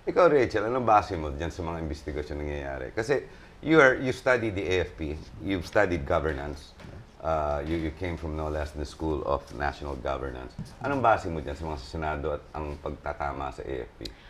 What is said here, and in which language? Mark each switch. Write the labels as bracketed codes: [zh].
[tl] Ikaw, Rachel, anong base mo dyan sa mga investigasyon nangyayari? Kasi [en] you studied the AFP, you've studied governance, you came from no less than the School of National Governance. [tl] Anong base mo dyan sa mga Senado at ang pagtatama sa AFP?